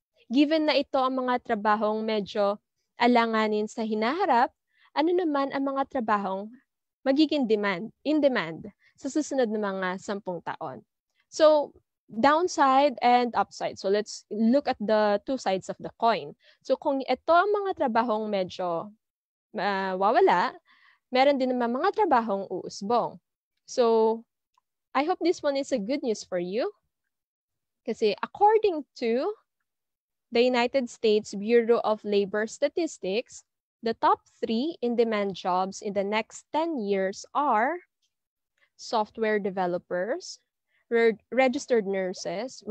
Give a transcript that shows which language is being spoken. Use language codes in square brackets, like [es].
[tl] Given na ito ang mga trabahong medyo alanganin sa hinaharap, ano naman ang mga trabahong magiging in demand sa susunod na mga 10 taon? [en] So, downside and upside. So, let's look at the two sides of the coin. [tl] So, kung ito ang mga trabahong medyo wawala, meron din naman mga trabahong uusbong. [en] So, I hope this one is a good news for you. [tl] Kasi [en] according to the United States Bureau of Labor Statistics, the top 3 in-demand jobs in the next 10 years are software developers, registered nurses.